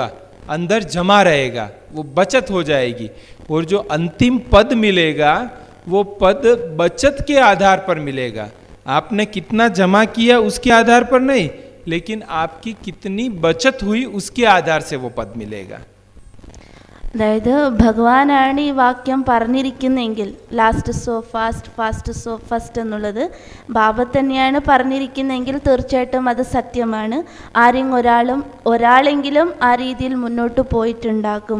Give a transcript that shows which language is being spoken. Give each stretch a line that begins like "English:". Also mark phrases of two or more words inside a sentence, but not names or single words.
Hindi: अंदर जमा रहेगा, वो बचत हो जाएगी, और जो अंतिम पद मिलेगा वो पद बचत के आधार पर मिलेगा। आपने कितना जमा किया उसके आधार पर नहीं, लेकिन आपकी कितनी बचत हुई उसके आधार से वो पद मिलेगा।
Malayalam: അതായത് ഭഗവാനാണ് ഈ വാക്യം പറഞ്ഞിരിക്കുന്നതെങ്കിൽ
English: last so fast, fast so first
Malayalam: എന്നുള്ളത് ബാബ തന്നെയാണ് പറഞ്ഞിരിക്കുന്നതെങ്കിൽ തീർച്ചയായിട്ടും അത് സത്യമാണ്. ഒരാളെങ്കിലും ആ രീതിയിൽ മുന്നോട്ട് പോയിട്ടുണ്ടാകും.